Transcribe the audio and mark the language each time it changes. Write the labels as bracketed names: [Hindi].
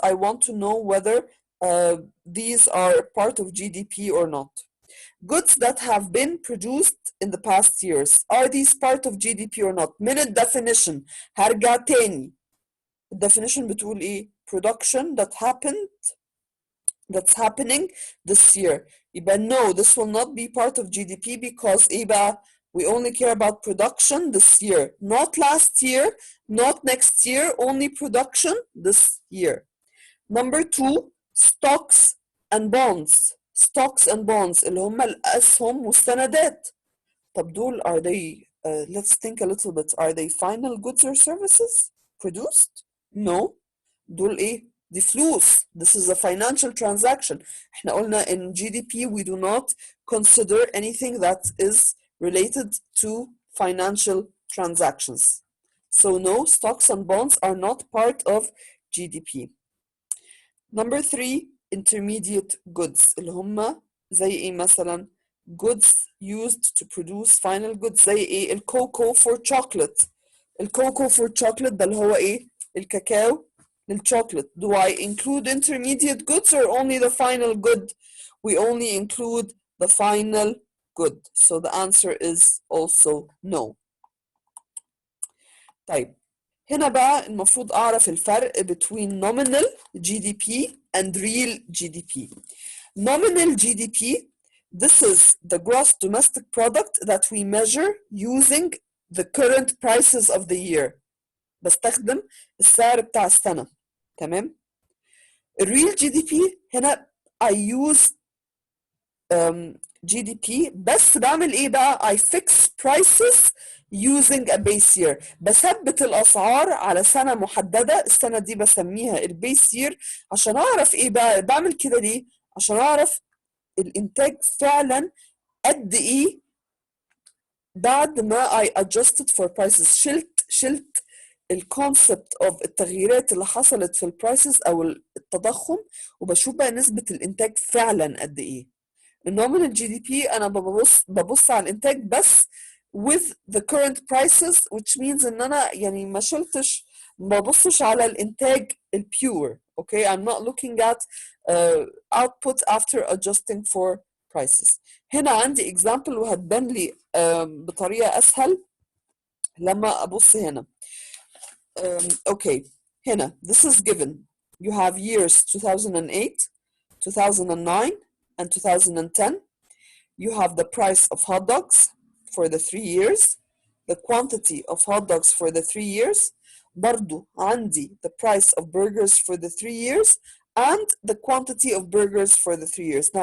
[English] I want to know whether these are part of GDP or not. Goods that have been produced in the past years, are these part of GDP or not? [Arabic] من الدefinition هرجع تاني. [English] الدefinition [Arabic] بتقول ايه؟ [English] production that's happening this year. يبقى no, this will not be part of GDP because [Arabic] ايه بقى؟ [English] We only care about production this year, not last year, not next year, only production this year. Number 2, stocks and bonds. Stocks and bonds [Arabic] اللي هم الأسهم والسندات. طب دول [English] are they, let's think a little bit, are they final goods or services produced? No. [Arabic] دول ايه؟ دي فلوس. [English] This is a financial transaction. [Arabic] احنا قلنا [English] in GDP we do not consider anything that is related to financial transactions. So no, stocks and bonds are not part of GDP. Number 3, intermediate goods [Arabic] اللي هم زي ايه مثلا؟ [English] goods used to produce final goods [Arabic] زي ايه؟ الكوكو [English] for chocolate. [Arabic] الكوكو [English] for chocolate [Arabic] ده اللي هو ايه؟ الكاكاو للشوكولات. [English] Do I include intermediate goods or only the final good? We only include the final good. So the answer is also no. [Arabic] طيب هنا بقى المفروض أعرف الفرق [English] between nominal GDP and real GDP. Nominal GDP, this is the gross domestic product that we measure using the current prices of the year. [Arabic] بستخدم السعر بتاع السنة. تمام؟ [English] الريل G D P [Arabic] هنا [English] I use GDP [Arabic] بس بعمل ايه بقى؟ [English] I fix prices using a base year. [Arabic] بثبت الأسعار على سنة محددة، السنة دي بسميها البيس يير. عشان أعرف ايه بقى؟ بعمل كده ليه؟ عشان أعرف الإنتاج فعلا قد ايه بعد ما [English] I adjusted for prices. [Arabic] شلت الكونسبت اوف التغييرات اللي حصلت في البرايسز او التضخم، وبشوف بقى نسبة الإنتاج فعلا قد ايه. النومينال جي دي بي انا ببص على الانتاج بس [English] with the current prices, which means [Arabic] ان انا يعني ما ببصش على الانتاج البيور. [English] Okay, I'm not looking at output after adjusting for prices. [Arabic] هنا عندي example وهتبان لي بطريقة اسهل لما ابص هنا. [English] Okay, [Arabic] هنا [English] this is given. You have years 2008, 2009 and 2010. You have the price of hot dogs for the 3 years, the quantity of hot dogs for the 3 years, [Arabic] برضو عندي [English] the price of burgers for the 3 years and the quantity of burgers for the 3 years.